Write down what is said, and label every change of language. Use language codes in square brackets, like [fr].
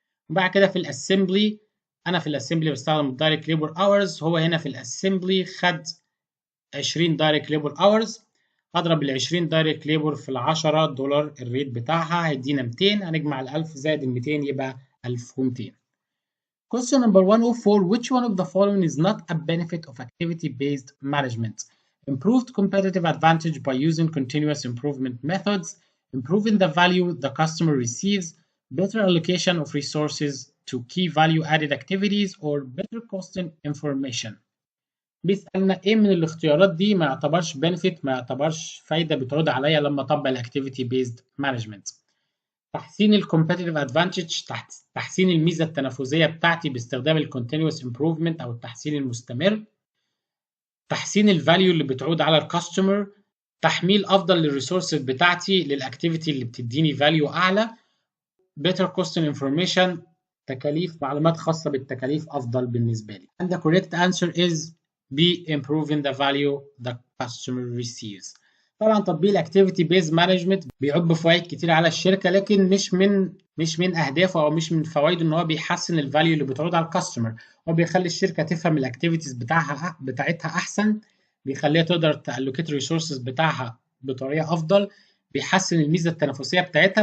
[ar] وبعد كده في الاسمبلي، انا في الاسمبلي بستخدم الدايركت ليبر اورز، هو هنا في الاسمبلي خد 20 دايركت ليبر اورز. هضرب ال 20 دايركت ليبر في ال $10 الريت بتاعها هيدينا 200، هنجمع ال 1000 زائد ال 200 يبقى 1200. [en] Question number 104. Which one of the following is not a benefit of activity-based management? Improved competitive advantage by using continuous improvement methods, improving the value the customer receives, better allocation of resources to key value-added activities, or better costing information. [ar] بيسألنا ايه من الاختيارات دي ما يعتبرش benefit، ما يعتبرش فايدة بتعود عليا لما اطبق الاكتيفيتي-based management. تحسين الكومبيتيتيف ادفانتج، تحسين الميزه التنافسيه بتاعتي باستخدام الكونتينوس امبروفمنت او التحسين المستمر، تحسين الفاليو اللي بتعود على الكاستمر، تحميل افضل للريسورسز بتاعتي للاكتيفيتي اللي بتديني فاليو اعلى، [en] better costing information، [ar] تكاليف معلومات خاصة بالتكاليف أفضل بالنسبة لي. [en] And the correct answer is B. Improving the value the customer receives. [ar] طبعا تطبيق الاكتيفيتي بيز مانجمنت بيعب فوائد كتير على الشركة، لكن مش من أهدافه أو مش من فوائده إن هو بيحسن الفاليو اللي بتعود على الكاستمر. هو بيخلي الشركة تفهم الاكتيفيتيز بتاعتها أحسن، بيخليها تقدر تألوكيت الريسورسز بتاعها بطريقة أفضل، بيحسن الميزة التنافسية بتاعتها.